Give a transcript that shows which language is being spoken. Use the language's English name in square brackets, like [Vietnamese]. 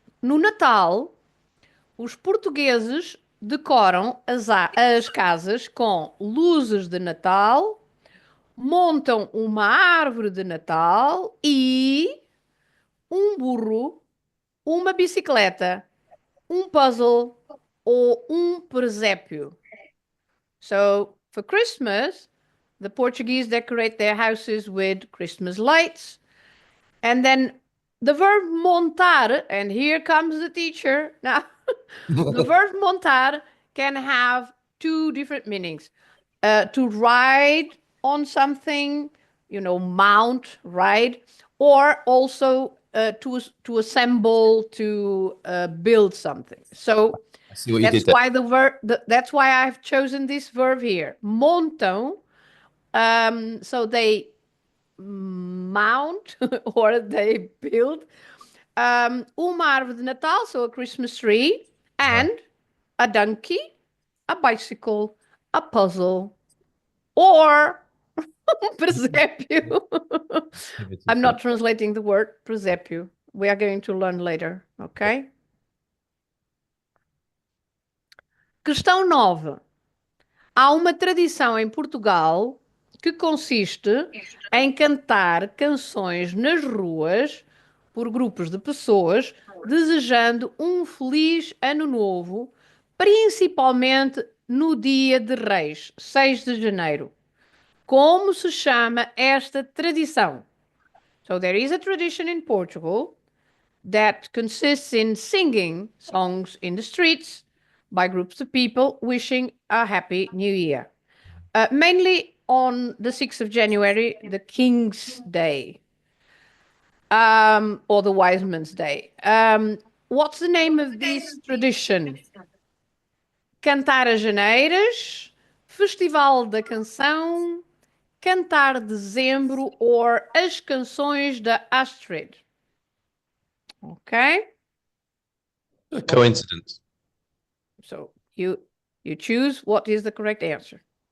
[Portuguese] No Natal, os portugueses decoram as casas com luzes de Natal, montam uma árvore de Natal e um burro, uma bicicleta, um puzzle ou um presépio. [English] So, for Christmas, the Portuguese decorate their houses with Christmas lights, and then the verb montar, and here comes the teacher. Now, the verb montar can have two different meanings. To ride on something, mount, ride, or also to assemble, to build something. So I see what you did that's there. why the verb. That's why I've chosen this verb here, montam. So they mount or they build [Portuguese] uma árvore de Natal, [English] so a Christmas tree, and a donkey, a bicycle, a puzzle, or presépio. I'm not translating the word presépio. We are going to learn later, okay? [Portuguese] Questão 9. Há uma tradição em Portugal que consiste em cantar canções nas ruas por grupos de pessoas desejando um feliz ano novo, principalmente no Dia de Reis, 6 de janeiro. Como se chama esta tradição? [English] So there is a tradition in Portugal that consists in singing songs in the streets by groups of people wishing a happy new year. Mainly on the 6th of January, the King's Day, or the Wise Man's Day. What's the name of this tradition? [Portuguese] Cantar as Janeiras, Festival da Canção, Cantar Dezembro, or As Canções da Astrid. [English] Okay? A coincidence. So you choose what is the correct answer.